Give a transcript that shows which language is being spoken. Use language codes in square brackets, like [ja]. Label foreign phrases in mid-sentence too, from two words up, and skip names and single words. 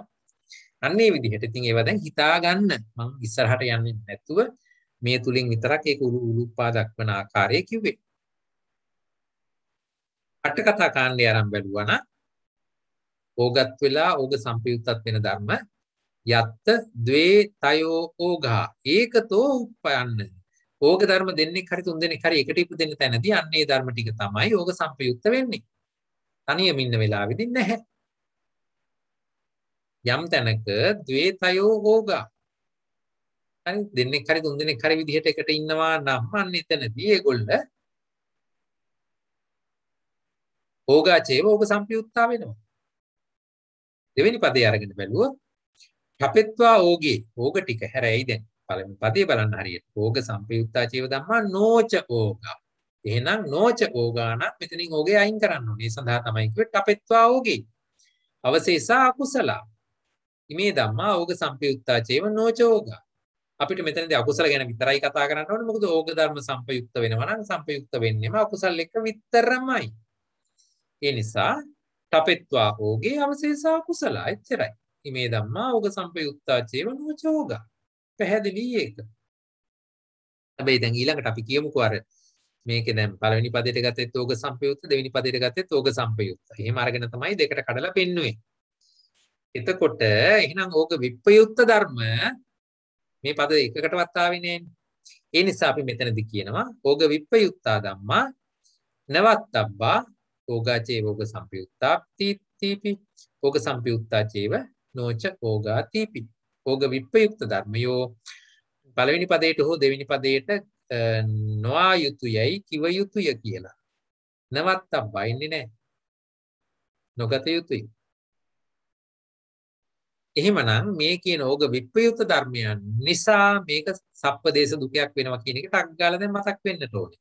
[si] අන්න ඒ විදිහට ඉතින් ඒවා දැන් හිතා ගන්න. මම ඉස්සරහට යන්නේ නැතුව මේ තුලින් විතරක් ඒක උලුප්පා දක්වන ආකාරය කිව්වේ. අට කතා කාණ්ඩය ආරම්භ බැලුවා නම් ඕගත් වෙලා ඕග සංපයුක්තත් වෙන ධර්ම [pi] යත්ත ද්වේ තයෝ ඕඝා ඒකතෝ උප්පයන්න. [si] ඕග ධර්ම දෙන්නෙක් හරි තුන් දෙනෙක් හරි එකට ඉපදෙන්න තැනදී අන්න ඒ ධර්ම ටික තමයි ඕග සංපයුක්ත වෙන්නේ. තනියම ඉන්න වෙලාවෙදී නැහැ. යම් තැනක [pi] ද්වේ තයෝ ඕඝා [si] හරි දෙන්නෙක් හරි තුන් දෙනෙක් හරි විදිහට එකට ඉන්නවා නම් අන්න එතනදී ඒගොල්ල [pi] ඕගාචේව ඕග සංපයුක්තා [si] වෙනවා. දෙවෙනි පදේ අරගෙන බැලුවොත් [pi] කපෙත්වා ඕගේ [si] ඕග ටික හැරෙයි. දැන් පළවෙනි පදේ බලන්න හරියට [pi] ඕග සංපයුක්තා චේව ධම්මා නෝච ඕගා. [si] එහෙනම් [pi] නෝච ඕගා [si] නම් මෙතනින් ඕගේ අයින් කරන්න ඕනේ. ඒ සඳහා තමයි කිව්වේ [pi] කපෙත්වා ඕගේ. අවශේෂා අකුසල. ඉමේ ධම්මා ඕග සංපයුක්තා චේව නෝච ඕගා. [si] අපිට මෙතනදී අකුසල ගැන විතරයි කතා කරන්න ඕනේ. මොකද ඕග ධර්ම සංපයුක්ත වෙනවා නම් සංපයුක්ත වෙන්නේම අකුසල එක්ක විතරමයි. ඒ නිසා [pi] තපෙත්වා ඕගේ අවශේෂා කුසල එච්චරයි. ඉමේ ධම්මා ඕග සංපයුක්තා චේව නෝච ඕගා. [si] පැහැදිලි ඒක. හැබැයි දැන් ඊළඟට අපි කියමුකෝ අර මේකේ දැන් පළවෙනි පදයට ගත්තෙත් ඕග සංපයුක්ත, දෙවෙනි පදයට ගත්තෙත් ඕග සංපයුක්ත. එහෙම අරගෙන තමයි දෙකට කඩලා පෙන්නුවේ. එතකොට එහෙනම් ඕග විප්‍රයුක්ත ධර්ම මේ පද එකකටවත් ආවේ නෑනේ. ඒ නිසා අපි මෙතනදී කියනවා [pi] ඕග විප්‍රයුක්තා ධම්මා නවත්තබ්බා ඕගා චේව ඕග සංපයුක්තා තීපි ඕග සංපයුක්තා චේව නෝච ඕගා තීපි. [si] ඕග විප්‍රයුක්ත ධර්මයෝ පළවෙනි පදයට හෝ දෙවෙනි පදයට නොආ යුතුයයි කිව යුතුය කියලා. නවත්තබ්බා ඉන්නේ නැහැ. නොගත යුතුයි. එහෙමනම් මේ කියන ඕග විප්‍රයුක්ත ධර්මයන් නිසා මේක සප්පදේශ දුකයක් වෙනවා කියන එක ටක් ගාලා දැන් මතක් වෙන්නට ඕනේ.